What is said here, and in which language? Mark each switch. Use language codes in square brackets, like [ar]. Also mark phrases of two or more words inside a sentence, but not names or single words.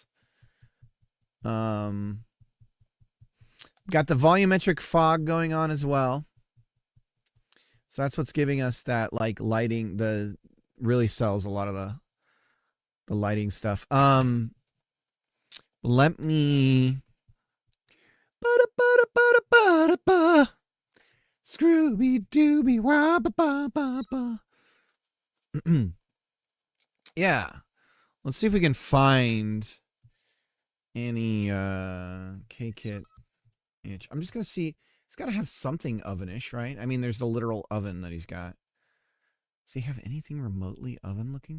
[en] Got the volumetric fog going on as well. So that's what's giving us that like lighting, the really sells a lot of the lighting stuff. Let me Scrooby Dooby Wah ba ba ba ba. Yeah. Let's see if we can find any K-Kit itch. I'm just gonna see. He's got to have something ovenish, right? I mean, there's the literal oven that he's got. Does he have anything remotely oven looking?